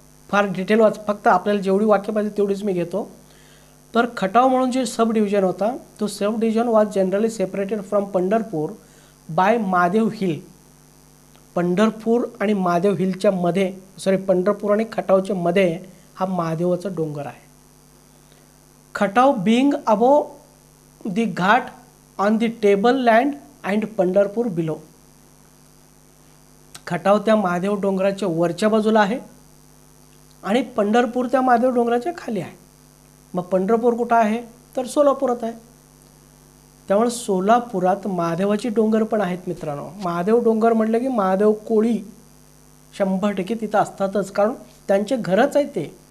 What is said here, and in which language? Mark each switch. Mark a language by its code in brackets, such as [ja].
[mr] फार डिटेल फक्त आपल्याला जेवढी वाक्य पाहिजे तेवढीच मी घेतो. तर खटाव म्हणून जे सब डिव्हिजन होता तो सब division [en] Was generally separated from Pandharpur by Mahadev hill. [mr] Pandharpur आणि महादेव हिलच्या मध्ये, पंढरपूर आणि खटावच्या मध्ये हा महादेवाचा डोंगर आहे. [en] Khatav being above the Ghat on the table land and Pandharpur below. [mr] Khatav त्या महादेव डोंगराच्या वरच्या बाजूला आहे आणि पंढरपूर त्या महादेव डोंगराच्या खाली आहे. मग पंढरपूर कुठं आहे, तर सोलापुरात आहे. त्यामुळे सोलापुरात महादेवाची डोंगर पण आहेत मित्रांनो. महादेव डोंगर म्हटलं की महादेव कोळी 100% तिथं असतातच, कारण त्यांचे घरच आहे ते.